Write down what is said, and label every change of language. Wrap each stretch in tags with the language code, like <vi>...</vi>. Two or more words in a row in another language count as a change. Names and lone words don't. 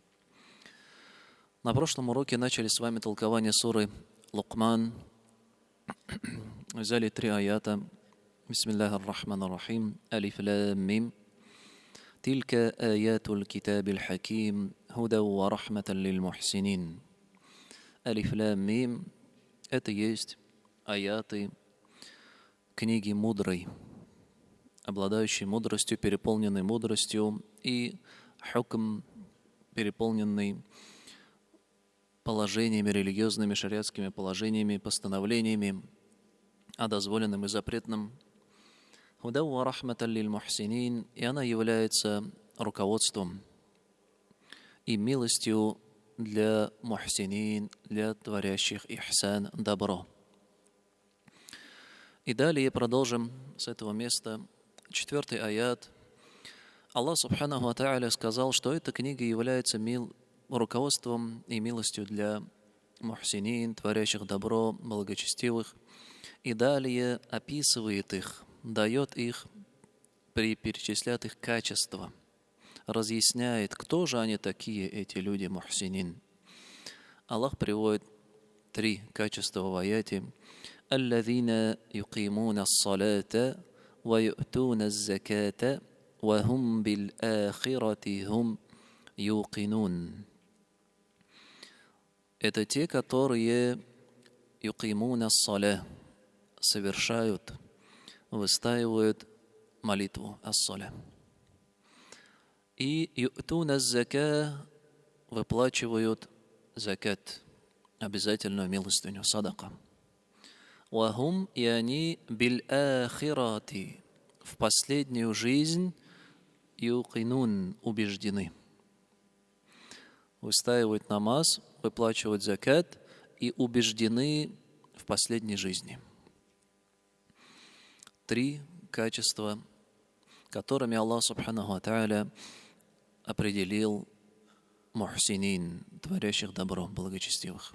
<ru>На прошлом уроке начали с вами толкование суры Лукман. Взяли 3 аята.</ru> <ar>بسم الله الرحمن الرحيم. ألف لام ميم. تلك آيات الكتاب الحكيم. هدى ورحمة للمحسنين. ألف لام ميم —</ar> <ru>это есть аяты книги мудрой, обладающей мудростью, переполненной мудростью, и хукм, переполненный положениями, религиозными, шариатскими положениями, постановлениями о дозволенном и запретном.</ru> <ar>هدى ورحمة للمحسنين,</ar> <ru>и она является руководством и милостью для мухсинин, для творящих ихсан, добро. И далее продолжим с этого места. 4 аят. Аллах</ru> <ar>سبحانه وتعالى</ar> <ru>сказал, что эта книга является руководством и милостью для мухсинин, творящих добро, благочестивых. И далее описывает их, дает их, перечисляет их качества, разъясняет, кто же они такие, эти люди мухсинин. Аллах приводит 3 качества в аяте.</ru> <ar>«الذين يقيمون الصلاة ويؤتون الزكاة وهم بالآخرة هم يوقنون».</ar> <ru>Это те, которые</ru> <ar>يقيمون الصلاة,</ar> <ru>совершают, выстаивают молитву ас-саля. И</ru> <ar>يؤتون الزكاة,</ar> <ru>выплачивают закат, обязательную милостыню, садака. Вахум, и они</ru> <ar>بالآخرة,</ar> <ru>в последнюю жизнь, юқинун, убеждены. Выстаивают намаз, выплачивают закат и убеждены в последней жизни. 3 качества, которыми Аллах</ru> <ar>سبحانه وتعالى</ar> <ru>определил мухсинин, творящих добро, благочестивых.</ru>